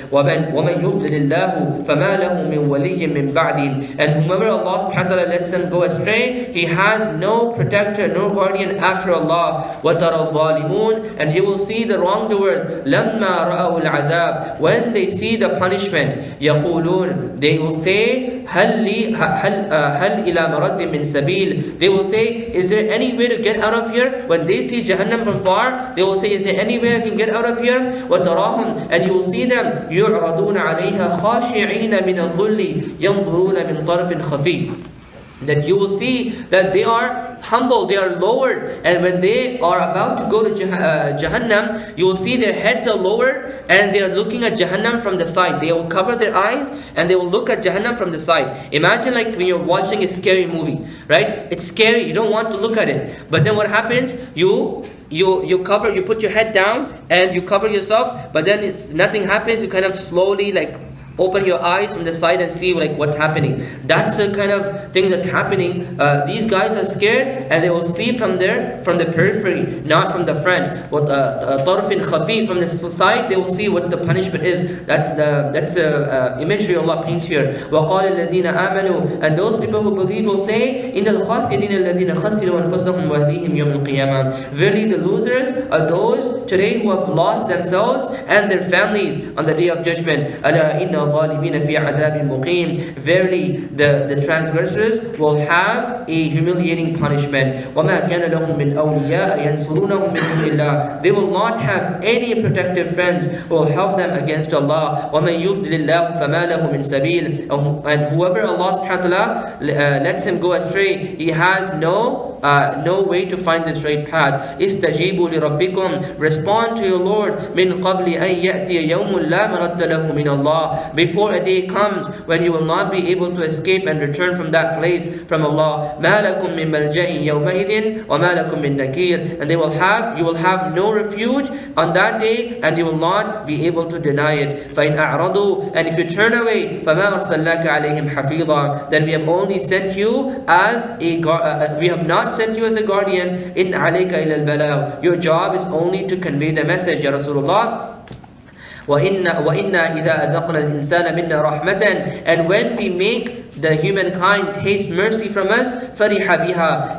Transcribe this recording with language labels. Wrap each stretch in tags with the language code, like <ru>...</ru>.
<ar>وَمَنْ يُضْلِلِ اللَّهُ فَمَا لَهُ مِنْ وَلِيٍّ مِنْ بَعْدِهِ.</ar> <en>And whomever Allah subhanahu wa ta'ala lets them go astray, he has no protector, no guardian after Allah.</en> <ar>وَتَرَى الظَّالِمُونَ.</ar> <en>And you will see the wrongdoers,</en> <ar>لَمَّا رَأَوُا الْعَذَابِ.</ar> <en>When they see the punishment,</en> <ar>يَقُولُونَ.</ar> <en>They will say,</en> <ar>هَلْ إِلَى مَرَدٍ مِّن سَبِيلٍ.</ar> <en>They will say, is there any way to get out of here? When they see Jahannam from far, they will say, is there any way I can get out of here?</en> <ar>وَتَرَاهُمْ.</ar> <en>And you will see them,</en> <ar>يُعْرَضُونَ عَلَيْهَا خَاشِعِينَ مِنَ الظُّلِّ يَنْظُرُونَ مِنْ طَرْفٍ خَفِيٍّ.</ar> <en>That you will see that they are humble, they are lowered, and when they are about to go to Jahannam, you will see their heads are lowered and they are looking at Jahannam from the side. They will cover their eyes and they will look at Jahannam from the side. Imagine like when you're watching a scary movie, right? It's scary, you don't want to look at it. But then what happens? You put your head down and you cover yourself, but then nothing happens. You kind of slowly like Open your eyes from the side and see like what's happening. That's the kind of thing that's happening. These guys are scared, and they will see from the periphery, not from the front. What tarfin khafi, from the side, they will see what the punishment is. That's the imagery Allah paints here.</en> <ar>وَقَالَ الَّذِينَ آمَنُوا,</ar> <en>and those people who believe will say,</en> <ar>إِنَّ الْخَاسِرِينَ الَّذِينَ خَسِرُوا أَنفُسَهُمْ وَأَهْلِيهِمْ يَوْمَ الْقِيَامَةِ.</ar> <en>Verily the losers are those today who have lost themselves and their families on the day of judgment.</en> <ar>أَلَا إِنَّ الظَّالِمِينَ فِي عَذَابٍ مُقِيمٍ.</ar> <en>Verily the transgressors will have a humiliating punishment.</en> <ar>وَمَا كَانَ لَهُم مِّنْ أَوْلِيَاءَ يَنْصُرُونَهُم مِّن دُونِ اللَّهِ.</ar> <en>They will not have any protective friends who will help them against Allah.</en> <ar>وَمَن يُضْلِلِ اللَّهُ فَمَا لَهُ مِن سَبِيلٍ.</ar> <en>And whoever Allah subhanahu wa ta'ala lets him go astray, he has no way to find the straight path.</en> <ar>استجيبوا لربكم.</ar> <en>Respond to your Lord.</en> <ar>من قبل أن يأتي يوم لا مرد له من الله.</ar> <en>Before a day comes when you will not be able to escape and return from that place from Allah.</en> <ar>ما لكم من ملجأ يومئذ وما لكم من نكير.</ar> <en>And you will have no refuge on that day, and you will not be able to deny it.</en> <ar>فإن أعرضوا,</ar> <en>and if you turn away,</en> <ar>فما أرسلناك عليهم حفيظا.</ar> <en>Then we have only sent you as we have not sent you as a guardian.</en> <ar>إن عليك إلا البلاغ.</ar> <en>Your job is only to convey the message, Ya Rasulullah.</en> <ar>وَإِنَّا إِذَا أَذَقْنَا الْإِنسَانَ مِنَّا رَحْمَةً.</ar> <en>And when we make the humankind taste mercy from us,</en> <ar>فَرِحَ بِهَا.</ar>